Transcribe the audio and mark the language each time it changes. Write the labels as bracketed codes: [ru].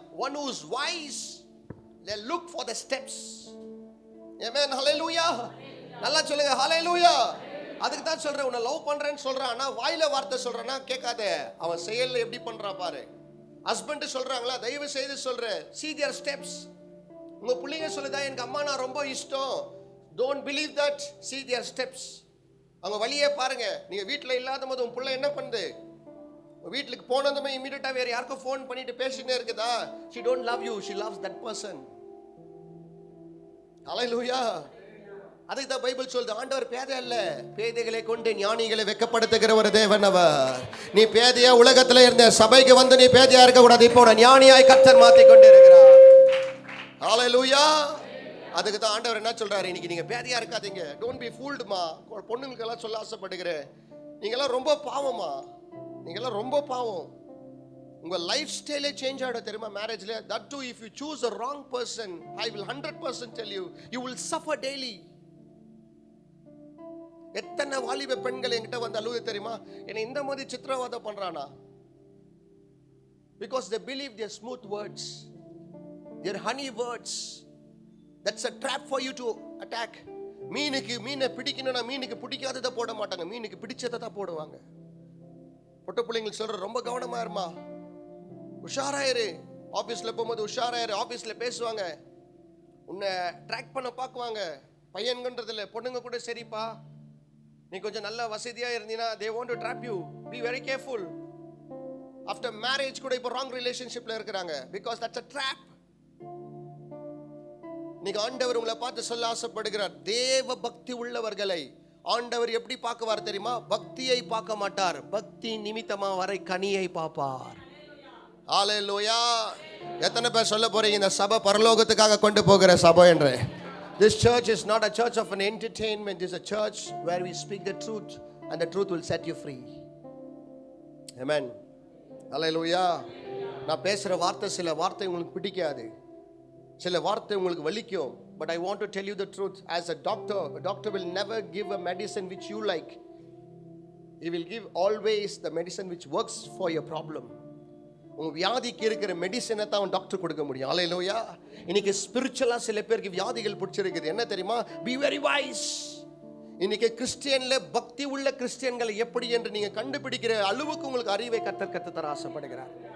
[en] one who is wise, they look for the steps. [ta] ஆமென். ஹல்லேலூயா. நல்லா சொல்லுங்க ஹல்லேலூயா. அதுக்கு தான் சொல்றேன், உன்னை லவ் பண்றேன்னு சொல்றான், ஆனா வாயில வார்த்தை சொல்றானா கேட்காத, அவன் செயல்ல எப்படி பண்றான் பாரு. ஹஸ்பண்ட் சொல்றாங்களா, தயவு செய்து சொல்றேன், [en] see their steps. [ta] உங்க பிள்ளைங்க சொல்லுதா, எனக்கு அம்மா நான் ரொம்ப இஷ்டம், [en] don't believe that, see their steps. [ta] அவங்க வழியே பாருங்க. நீங்க வீட்டுல இல்லாத போது உன் பிள்ளை என்ன பண்ணுது? வீட்டுக்கு போனதுமே இமீடியட்டா வேற யாருக்கும் ஃபோன் பண்ணிட்டு பேசிட்டே இருக்குதா? [en] she don't love you, she loves that person. [ta] ஹல்லேலூயா. அதுக்கு தான் பைபிள் சொல்லுது, ஆண்டவர் பேதை அல்ல, பேதைகளை கொண்டு ஞானிகளை வெட்கப்படுத்துகிற ஒரு தேவன் அவர். நீ பேதையா உலகத்துல இருந்த, சபைக்கு வந்து நீ பேதையா இருக்க கூடாது. இப்போ ஞானியாய் கர்த்தர் மாத்தி கொண்டு இருக்கிறார். ஹல்லேலூயா. அதுக்கு தான் ஆண்டவர் என்ன சொல்றாரு, இன்னைக்கு நீங்க பேதையா இருக்காதீங்க. [en] Don't be ஃபூல்டுமா. [ta] பொண்ணுங்களுக்கு எல்லாம் சொல்ல ஆசைப்படுகிறேன், நீங்க எல்லாம் ரொம்ப பாவமா, நீங்க எல்லாம் ரொம்ப பாவம். உங்க லைஃப் ஸ்டைலே சேஞ்ச் ஆயிடும் தெரியுமா மேரேஜ்ல. [en] that too if you choose a wrong person, I will 100% tell you, you will suffer daily. [ta] எத்தனை வாலிப பெண்கள் என்கிட்ட வந்து அழுது தெரியுமா, என்னை இந்த மாதிரி சித்திரவதை பண்றானா? [en] because they believe their smooth words, their honey words. that's a trap for you to attack. [ta] மீனை பிடிக்கணும்னா மீனுக்கு பிடிக்காததை போட மாட்டாங்க, மீனுக்கு பிடிச்சதை தான் போடுவாங்க. பொட்ட பிள்ளைங்களுக்கு சொல்ற ரொம்ப கவனமா இருமா, உஷாராயிரு, ஆபீஸ்ல போகும்போது உஷாராயிரு. ஆபீஸ்ல பேசுவாங்க, உன்னை ட்ராக் பண்ண பார்க்குவாங்க. பையன்கன்றதுல பொண்ணுங்க கூட சரிப்பா, நீ கொஞ்சம் நல்ல வசதியா இருந்தீனா [en] they want to trap you, be very careful. After marriage [ta] கூட இப்போ [en] wrong relationshipல [ta] இருக்கிறாங்க, [en] because that's a trap. [ta] நீங்க ஆண்டவர் உங்களை பார்த்து சொல்ல ஆசைப்படுகிறார், தேவ பக்தி உள்ளவர்களை ஆண்டவர் எப்படி பார்க்குவார் தெரியுமா? பக்தியை பார்க்க மாட்டார், பக்தி நிமித்தமா வரை கனியை பார்ப்பார். ஹalleluya. எத்தனை பேர் சொல்ல போறீங்க இந்த சபை பரலோகத்துக்காக கொண்டு போகிற சபை என்று? [en] This church is not a church of an entertainment. It is a church where we speak the truth and the truth will set you free. Amen. Hallelujah. [ta] நான் பேசுற வார்த்தை சில வார்த்தை உங்களுக்கு பிடிக்காது, சில வார்த்தை உங்களுக்கு வலிக்கும். [en] But I want to tell you the truth. As a doctor will never give a medicine which you like. He will give always the medicine which works for your problem. [ta] உங்க வியாதிக்கு இருக்கிற மெடிசனை தான் டாக்டர் கொடுக்க முடியும். ஹalleluya. இன்னைக்கு ஸ்பிரிச்சுவலா சில பேருக்கு வியாதிகள் பிடிச்சிருக்குது. என்ன தெரியுமா? [en] Be very wise. [ta] இன்னைக்கு கிறிஸ்டியன்ல பக்தி உள்ள கிறிஸ்டியன்களை எப்படி என்று நீங்க கண்டுபிடிக்கிற அளவுக்கு உங்களுக்கு அறிவை கர்த்தர் தர ஆசைப்படுகிறார்.